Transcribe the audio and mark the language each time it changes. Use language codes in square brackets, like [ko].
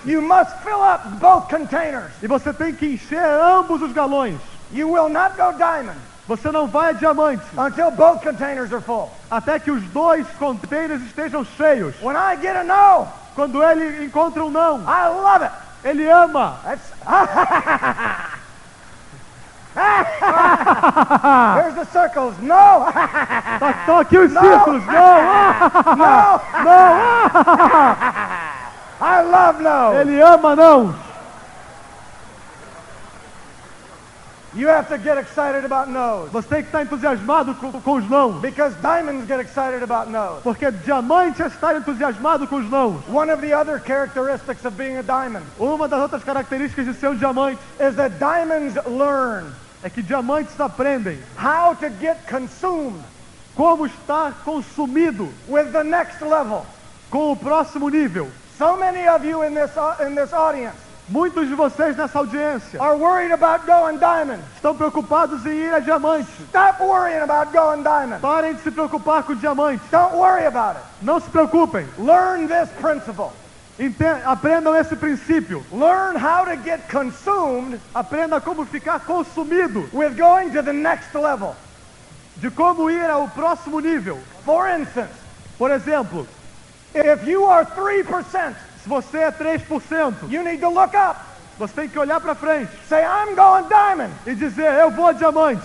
[en] you must fill up both containers. [pt] E você tem que encher ambos os galões. [en] You will not go diamond [pt] Você não vai a diamante [en] until both containers are full. [pt] até que os 2 containers estejam cheios. [en] When I get a no, [pt] Quando ele encontra um não, [en] I love it. [pt] ele ama. [en] That's There's the circles. No. [pt] Estão aqui os círculos. Não. [en] No. [pt] Não. [en] I love no. [pt] Ele ama não. [en] You have to get excited about no's. [pt] Você tem que estar entusiasmado com os não. [en] Because diamonds get excited about no's. [pt] Porque diamante é estar entusiasmado com os não. [en] One of the other characteristics of being a diamond [pt] Uma das outras características de ser um diamante [en] is that diamonds learn [pt] é que diamantes aprendem [en] how to get consumed [pt] como estar consumido [en] with the next level. [pt] com o próximo nível. [en] So many of you in this audience [pt] Muitos de vocês nessa audiência [en] are worried about going diamond. [pt] estão preocupados em ir a diamante. [en] Stop worrying about going diamond. [pt] Parem de se preocupar com diamante. [en] Don't worry about it. [pt] Não se preocupem. [en] Learn this principle. [pt] Aprendam esse princípio. [en] Learn how to get consumed [pt] Aprenda como ficar consumido, [en] with going to the next level. [pt] de como ir ao próximo nível. [en] For instance, [pt] Por exemplo, [en] if you are 3%, [pt] se você é 3%, [en] you need to look up. [pt] você tem que olhar para frente [en] Say, I'm going diamond. [pt] e dizer: eu vou a diamante.